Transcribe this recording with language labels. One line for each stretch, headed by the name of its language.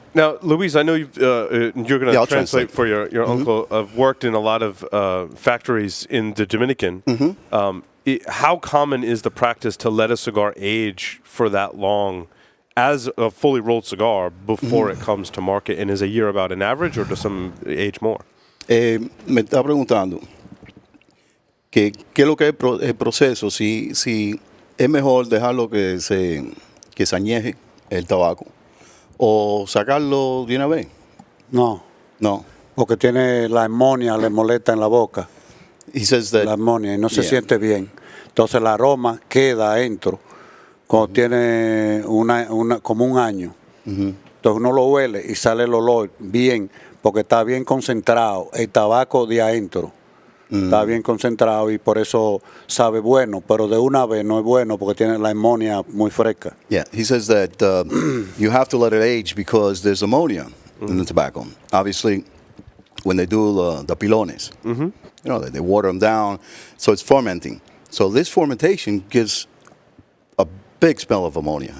English: Now, Luis, I know you're going to translate for your uncle. I've worked in a lot of factories in the Dominican. How common is the practice to let a cigar age for that long as a fully rolled cigar before it comes to market? And is a year about an average, or does some age more?
Spanish: Me está preguntando qué es lo que es el proceso, si es mejor dejarlo que se añeje el tabaco. ¿O sacarlo de una vez? No. Porque tiene la amonia, le molesta en la boca.
English: He says that,
Spanish: la amonia y no se siente bien. Entonces el aroma queda adentro cuando tiene como un año. Entonces uno lo huele y sale el olor bien porque está bien concentrado el tabaco de adentro. Está bien concentrado y por eso sabe bueno, pero de una vez no es bueno porque tiene la amonia muy fresca.
English: Yeah, he says that you have to let it age because there's ammonia in the tobacco. Obviously, when they do the pilones, they water them down, so it's fermenting. So this fermentation gives a big smell of ammonia.